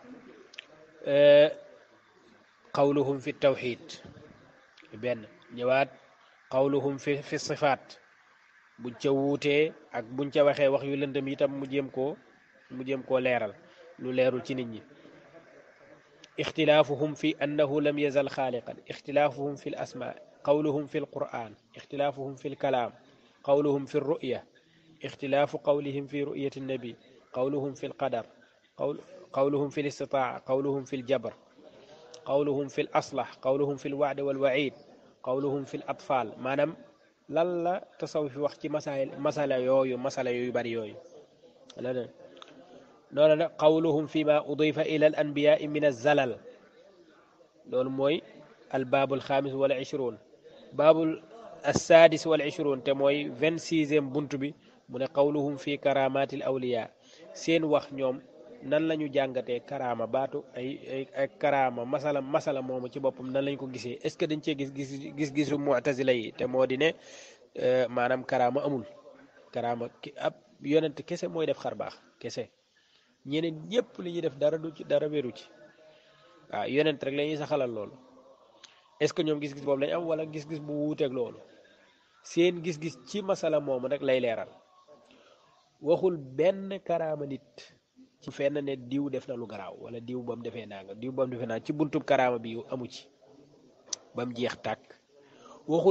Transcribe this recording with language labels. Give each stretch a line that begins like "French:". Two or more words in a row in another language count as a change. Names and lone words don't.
Arabic: قولهم في التوحيد
Wolof: benn ñëwaat
Arabic: قولهم في الصفات
Wolof: buñ ca wuutee ak buñ ca waxee wax yu lëndëm itam mu jéem koo leeral lu leerul ci nit ñi
Arabic: اختلافهم في أنه لم يزل خالقا اختلافهم في الأسماء قولهم في القرآن اختلافهم في الكلام قولهم في الرؤية اختلاف قولهم في رؤية النبي قولهم في القدر قولهم في الاستطاعة قولهم في الجبر قولهم في الأصلح قولهم في الوعد والوعيد قولهم في الأطفال
Wolof: maanaam lan la tasawuf wax ci masala yooyu bari yooyu loolu nag
Arabic: قولهم فيما أضيف إلى الأنبياء من الزلل
Wolof: loolu mooy
Arabic: الباب الخامس والعشرون باب السادس والعشرون تموي 26 بنت بي من قولهم في كرامات الأولياء سين
Wolof: wax ñoom nan lañu jàngatee karaama baatu ay karaama masala moomu ci boppam nan lañ ko gisee
French: est ce que
Wolof: dañ cee gis-gisu mu'tazila yi te moo di ne maanaam karaama amul karaama ab yonent kese mooy def xar baax kese ñeneen ñëpp li ñuy def dara du ci dara wéru ci waaw yonent rek la ñuy saxalal loolu
French: est-ce que
Wolof: ñoom gis-gis boobu lañ am wala gis-gis bu wuuteeg loolu seen gis-gis ci masala moomu rek lay leeral waxul benn karaama nit ci fenn ne diw def na lu garaaw wala diw ba mu defee nanga diw ba mu defee nanga ci buntub karaama bi amu ci ba mu jeex tàkk waxul